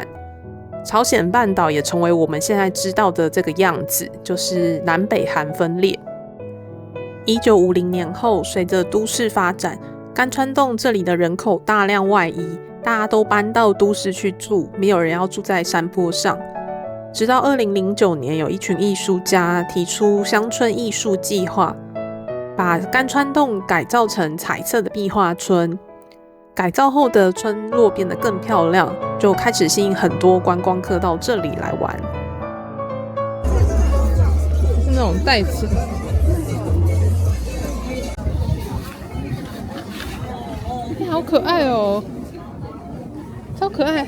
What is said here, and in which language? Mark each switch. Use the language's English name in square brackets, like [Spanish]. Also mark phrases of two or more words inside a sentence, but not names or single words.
[Chinese] 朝鮮半島也成為我們現在知道的這個樣子，就是南北韓分裂。1950年後，隨着都市發展，甘川洞這裡的人口大量外移，大家都搬到都市去住，沒有人要住在山坡上。直到2009年，有一群藝術家提出鄉村藝術計劃，把甘川洞改造成彩色的壁畫村。改造後的村落變得更漂亮，就開始吸引很多觀光客到這裡來玩。是那種袋子。好可愛哦，超可愛！